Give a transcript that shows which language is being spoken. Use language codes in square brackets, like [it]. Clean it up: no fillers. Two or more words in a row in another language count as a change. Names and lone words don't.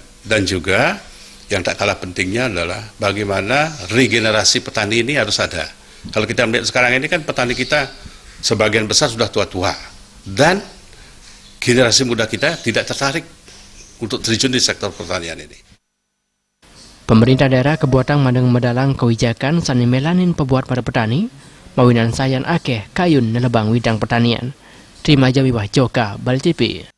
[id] Dan juga yang tak kalah pentingnya adalah bagaimana regenerasi petani ini harus ada. Kalau kita melihat sekarang ini kan petani kita sebagian besar sudah tua-tua, dan generasi muda kita tidak tertarik untuk terjun di sektor pertanian ini. [ban] Pemerintah daerah kebuatan mandeng medalang kewijakan sani melanin pebuat para petani, mawinan sayan akeh kayun nelebang widang pertanian. Terima jawiwah Joka Bali TV.